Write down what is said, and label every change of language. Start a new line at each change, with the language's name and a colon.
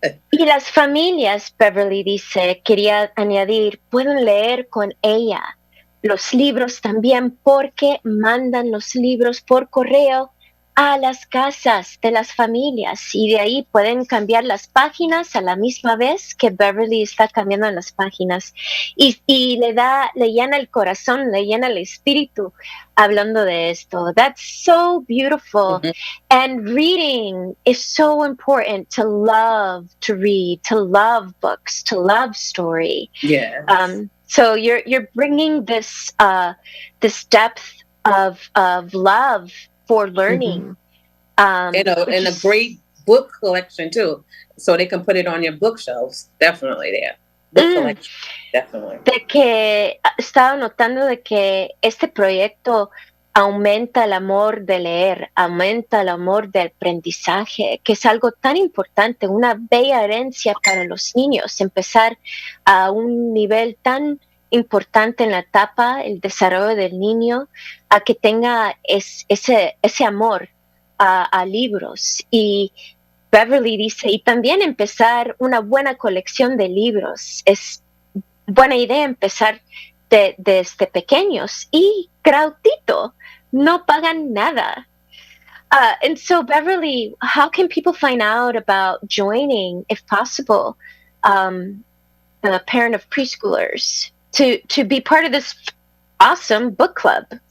Spanish: Y las familias, Beverly dice, quería añadir, pueden leer con ella los libros también porque mandan los libros por correo a las casas de las familias y de ahí pueden cambiar las páginas a la misma vez que Beverly está cambiando las páginas y le llena el corazón, le llena el espíritu hablando de esto.
English: That's so beautiful. Mm-hmm. And reading is so important, to love to read, to love books, to love story. Yeah. So you're bringing this depth of love for learning. Mm-hmm. And a great book collection too, so they can put it on your bookshelves. Definitely there. book collection, definitely.
Spanish: De que estaba notando de que este proyecto aumenta el amor de leer, aumenta el amor de aprendizaje, que es algo tan importante, una bella herencia para los niños, empezar a un nivel tan importante en la etapa, el desarrollo del niño, a que tenga ese amor a libros. Y Beverly dice, y también empezar una buena colección de libros. Es buena idea empezar desde pequeños y gratuito. No pagan nada.
English: And so, Beverly, how can people find out about joining, if possible, a parent of preschoolers to be part of this awesome book club?